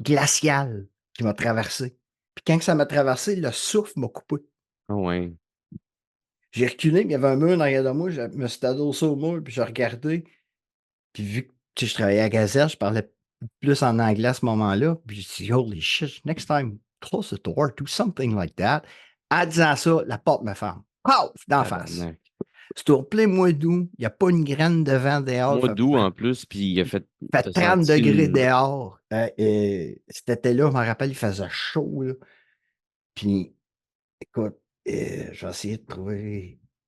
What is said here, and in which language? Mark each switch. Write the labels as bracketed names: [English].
[French] glaciale, qui m'a traversé. Puis quand ça m'a traversé, le souffle m'a coupé. Ah ouais. J'ai reculé, mais il y avait un mur derrière de moi, je me suis adossé au mur, puis j'ai regardé. Puis vu que tu sais, je travaillais à Gazette, je parlais plus en anglais à ce moment-là. [English] Puis j'ai dit, holy shit, next time, close the door, do something like that. [French] En disant ça, la porte me ferme. Paf! D'en face. Tabarnak. C'est au plein mois d'août, il n'y a pas une graine de vent dehors. Mois d'août en plus, puis il a fait. Fait T'as 30 senti degrés une. dehors. Cet été-là, je me rappelle, il faisait chaud, là. Puis, écoute, j'ai essayé de trouver.